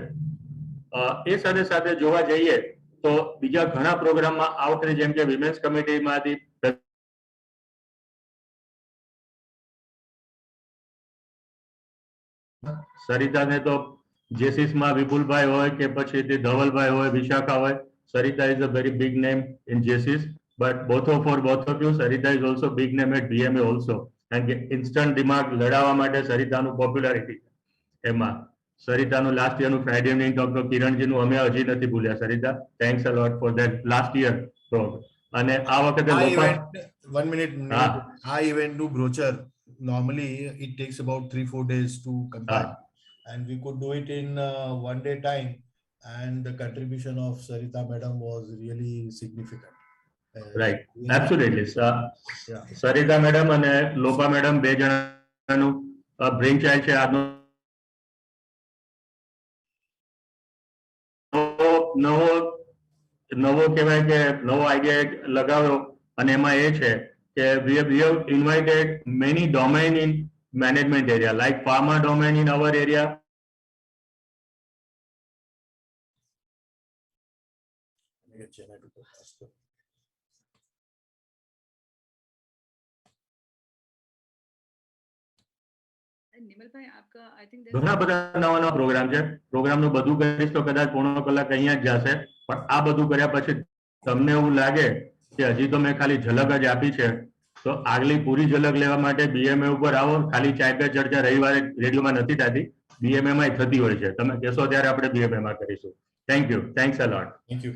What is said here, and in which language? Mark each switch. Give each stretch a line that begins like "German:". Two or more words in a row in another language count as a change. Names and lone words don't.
Gujarati: એ સાથે સાથે જોવા જઈએ તો બીજા ઘણા પ્રોગ્રામમાં આ વખતે જેમ કે વિમેન્સ કમિટીમાંથી સરિતાને તો જેસીસમાં વિપુલભાઈ હોય કે પછી ધવલભાઈ હોય, વિશાખા હોય.
English: Sarita is a very big name in JCS, but both of you, Sarita is also big name at BMA also. And instant
Gujarati: દિમાગ લડાવવા માટે સરિતાનું પોપ્યુલારિટી એમાં. સરિતાનું લાસ્ટ યરનું ફ્રાઇડે ઇવનિંગ ટોક તો કિરણજીનું અમે હજી નથી ભૂલ્યા. સરિતા,
English: thanks a lot for that last year talk.
Gujarati: અને આ વખતે
English: one minute
Gujarati: આ ઇવેન્ટનું બ્રોચર
English: normally it takes about 3-4 days to compile and we could do it in 1 day time and the contribution of Sarita madam was really significant. Right, absolutely.
Gujarati: Sarita madam અને લોપા madam બે જણાનું બ્રેઇન ચાઇલ્ડ છે આજનો નવો કહેવાય કે નવો આઈડિયા લગાવ્યો અને એમાં એ છે કે
English: we have invited many domain in management area like pharma domain in our area.
Gujarati: ઘણા બધા નવા નવા પ્રોગ્રામ છે. પ્રોગ્રામનું બધું કરીશ તો કદાચ પોણો કલાક અહીંયા જ જશે, પણ આ બધું કર્યા પછી તમને એવું લાગે કે હજી તો મેં ખાલી ઝલક જ આપી છે, તો આગલી પૂરી ઝલક લેવા માટે BMA ઉપર આવો. ખાલી ચાય પે ચર્ચા રવિવારે રેડિયોમાં નથી થતી, BMA માં થતી હોય છે. તમે કહેશો ત્યારે આપણે BMA માં કરીશું.
English: thank you, thanks a lot. Thank you.